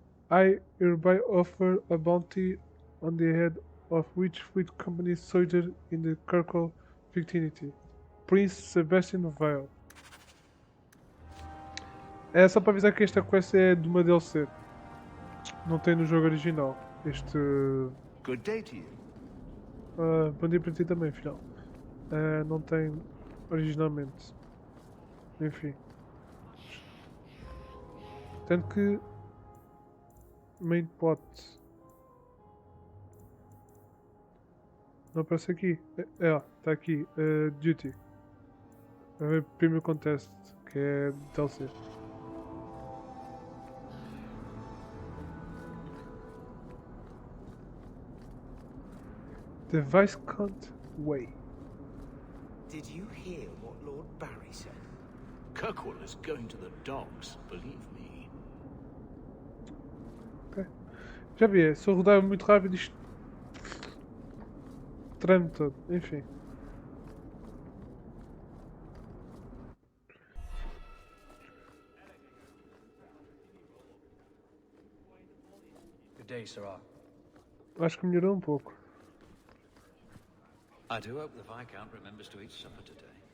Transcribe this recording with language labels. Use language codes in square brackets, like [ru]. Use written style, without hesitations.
[en] I hereby offer a bounty on the head of which Fleet Company soldier in the Kirkle Victinity, Prince Sebastian Vale. [pt] É só para avisar que esta quest é de uma DLC. Não tem no jogo original. [en] Good day to you. [pt] Bom dia para ti também, filhão. Não tem originalmente. Enfim. Tanto que... Main plot. Não aparece aqui. Está aqui. Duty. Primeiro contest, que é DLC. [en] The Viscount Way. Did you hear what Lord Barry said? Kirkwall is going to the dogs, believe me. Ok. [pt] Já vi, se eu rodar muito rápido isto treme todo, enfim. [en] Good day, Sirrah. [pt] Acho que melhorou um pouco. [en] I do hope the Viscount remembers to eat supper today.